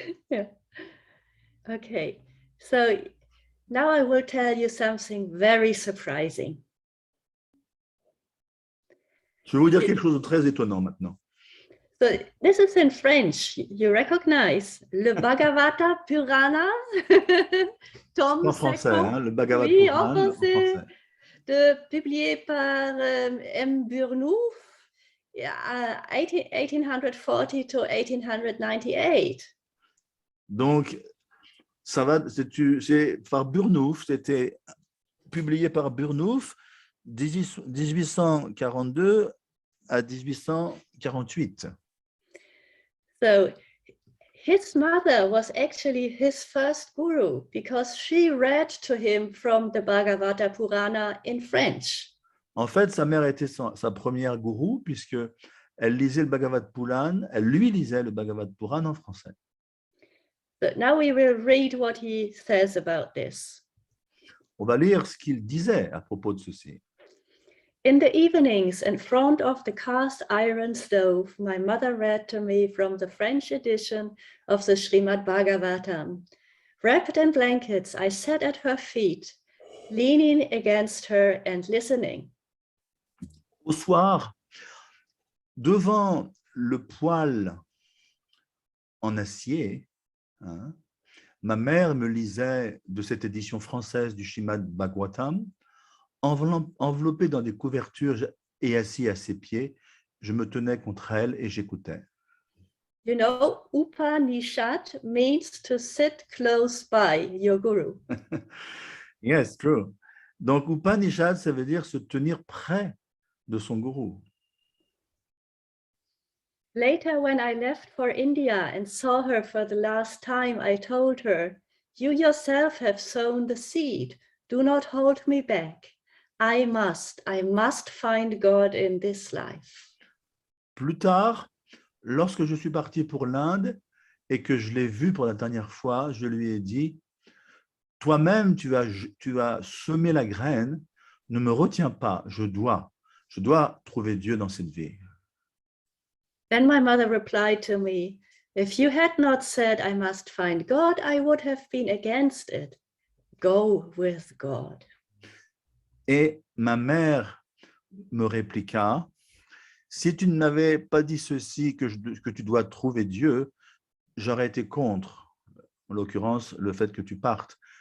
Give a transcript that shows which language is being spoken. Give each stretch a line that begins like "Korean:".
English: Yeah. Okay, so now I will tell you something very surprising.
French: Je vais vous dire quelque chose de très étonnant maintenant.
English: So this is in French. You recognize le Bhagavata Purana, tome
French: En français, second, le Bhagavad oui, Puran, en en français, français. publié par M. Burnouf, 1840 to 1898. Donc, ça va, c'est par Burnouf, c'était publié par Burnouf 1842 à 1848.
English: So his mother was actually his first guru because she read to him from the Bhagavata Purana in French.
French: En fait, sa mère était sa première gourou puisque elle lisait le Bhagavad Puran, elle lui lisait le Bhagavad Puran en français.
English: So now we will read what he says about this.
French: On va lire ce qu'il disait à propos de ceci.
English: In the evenings, in front of the cast iron stove, my mother read to me from the French edition of the Srimad Bhagavatam. Wrapped in blankets, I sat at her feet, leaning against her and listening.
French: Au soir, devant le poêle en acier, ma mère me lisait de cette édition française du Srimad Bhagavatam, enveloppée dans des couvertures et assis à ses pieds, je me tenais contre elle et j'écoutais.
English: You know, Upanishad means to sit close by your guru. Yes, true.
French: Donc, Upanishad, ça veut dire se tenir près de son gourou.
English: Later, when I left for India and saw her for the last time, I told her, you yourself have sown the seed. Do not hold me back. I must find God in this life.
French: Plus tard, lorsque je suis parti pour l'Inde et que je l'ai vu pour la dernière fois, je lui ai dit, toi-même, tu as semé la graine, ne me retiens pas, je dois trouver Dieu dans cette vie.
English: Then my mother replied to me, if you had not said I must find God, I would have been against it. Go with God.
French: Et ma mère me répliqua, si tu ne m'avais pas dit ceci, que tu dois trouver Dieu, j'aurais été contre, en l'occurrence, le fait que tu partes.